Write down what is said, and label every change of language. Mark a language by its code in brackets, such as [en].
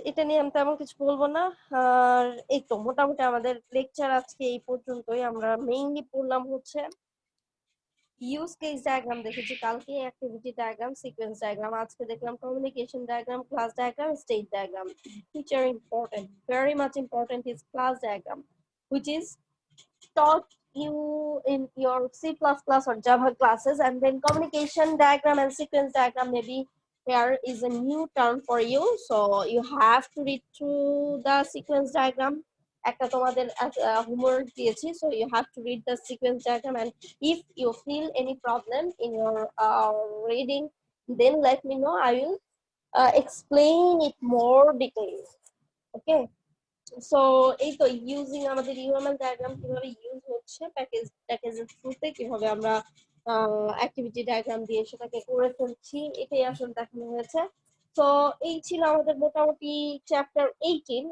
[bn] এটা নিয়ে আমি তেমন কিছু বলবো না। আর এই তো মোটামুটি আমাদের লেকচার আজকে এই পর্যন্তই। আমরা মেইনলি পড়লাম হচ্ছে ইউজ কেস ডায়াগ্রাম দেখেছি কালকে, অ্যাক্টিভিটি ডায়াগ্রাম, সিকোয়েন্স ডায়াগ্রাম, আজকে দেখলাম communication diagram, class diagram, state diagram. [en] Which are important, very much important is class diagram, which is taught you in your C++ or Java classes, and then communication diagram and sequence diagram maybe here is a new term for you, so you have to read through the sequence diagram. [bn] একটা তোমাদের homework দিয়েছি, [en] so you have to read the sequence diagram, and if you feel any problem in your reading, then let me know. I will explain it more detail. [bn] Okay, so এই তো using আমাদের UML diagram কিভাবে use হচ্ছে প্যাকেজের থ্রুতে, কিভাবে আমরা activity diagram দিয়ে সেটাকে করে ফেলছি, এটাই আসলে দেখানো হয়েছে। তো এই ছিল আমাদের মোটামুটি চ্যাপ্টার 18।